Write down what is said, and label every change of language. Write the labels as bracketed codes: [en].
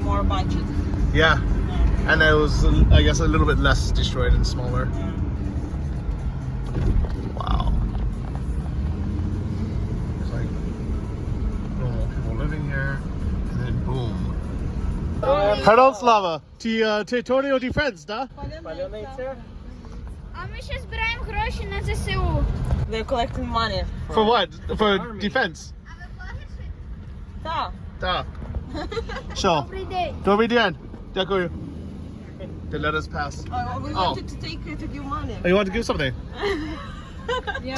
[en] more budget. Yeah, and it was, I guess, a little bit less destroyed and smaller. Wow. There's like normal people living here, and then boom. Pardon, Slava. [uk] Ти Тоніо ті friends, да? Пальониця. А ми ще збираємо гроші на ЗСУ. [en] They're collecting money. For what? For army. defense? [uk] Так. Да. Що? Добрий день. Добрий день. Дякую. [en] They let us pass. We wanted to take to give money. Oh, you want to give something? Yeah.